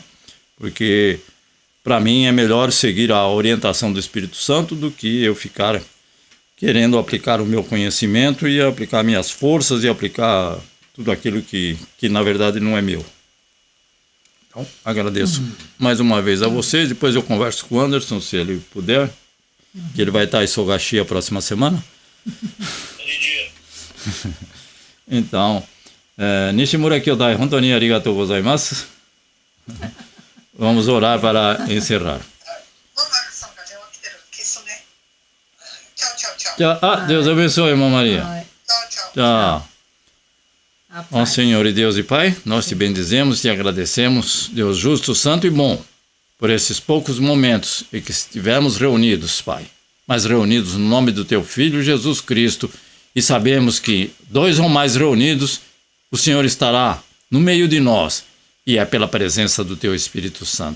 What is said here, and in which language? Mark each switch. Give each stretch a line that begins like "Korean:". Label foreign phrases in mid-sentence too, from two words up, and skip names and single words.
Portuguese: Porque para mim é melhor seguir a orientação do Espírito Santo do que eu ficar querendo aplicar o meu conhecimento e aplicar minhas forças e aplicar tudo aquilo que na verdade não é meu. Então, agradeço mais uma vez a vocês. Depois eu converso com o Anderson, se ele puder, que ele vai estar em Sogashi a próxima semana. Então,
Japanese: 西村兄弟、本当にありがとうございます.
Portuguese: Vamos orar para encerrar. Tchau. Deus abençoe, irmã Maria. Tchau. Ó Senhor e Deus e Pai, nós te bendizemos e agradecemos, Deus justo, santo e bom, por esses poucos momentos em que estivemos reunidos, Pai, mas reunidos no nome do Teu Filho Jesus Cristo, e sabemos que 2 ou mais reunidos, o Senhor estará no meio de nós, e é pela presença do Teu Espírito Santo.